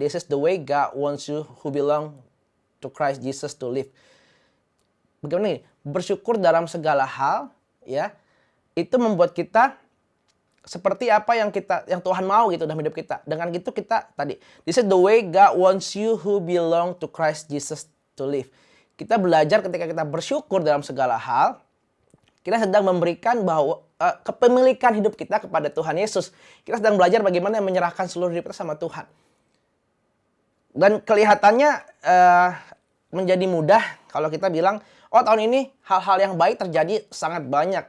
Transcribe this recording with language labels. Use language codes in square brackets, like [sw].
[en] This is the way God wants you who belong to Christ Jesus to live. [id] Bagaimana nih? Bersyukur dalam segala hal, ya. Itu membuat kita seperti apa yang Tuhan mau gitu dalam hidup kita. Dengan gitu kita tadi, [en] this is the way God wants you who belong to Christ Jesus to live. [id] Kita belajar ketika kita bersyukur dalam segala hal, kita sedang memberikan bahwa kepemilikan hidup kita kepada Tuhan Yesus. Kita sedang belajar bagaimana menyerahkan seluruh hidup kita sama Tuhan. Dan kelihatannya menjadi mudah kalau kita bilang, oh tahun ini hal-hal yang baik terjadi sangat banyak.